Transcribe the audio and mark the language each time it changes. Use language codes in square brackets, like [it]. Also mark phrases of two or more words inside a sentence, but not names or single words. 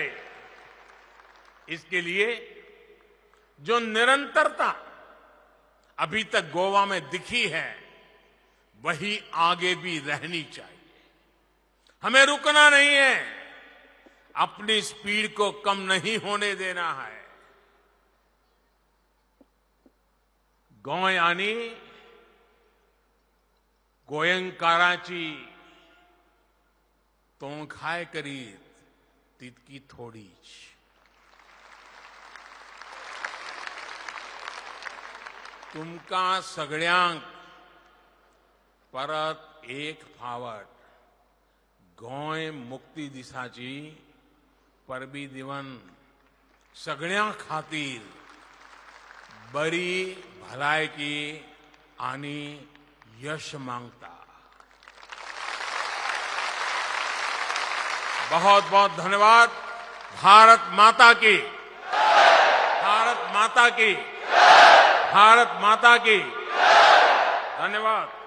[hi] इसके लिए जो निरंतरता अभी तक गोवा में दिखी है, वही आगे भी रहनी चाहिए। हमें रुकना नहीं है, अपनी स्पीड को कम नहीं होने देना है। [kok] गोंयांनी गोंयकारांची तोंडखाय करीत तितकी थोडीच. तुमकां सगळ्यांक परत एक फावट गोंय मुक्ती दिसाची परबी दिवन सगळ्यां खातीर बरी भलायकी आनी यश मांगता. [hi] बहुत बहुत धन्यवाद. भारत माता की, भारत माता की, भारत माता की. धन्यवाद.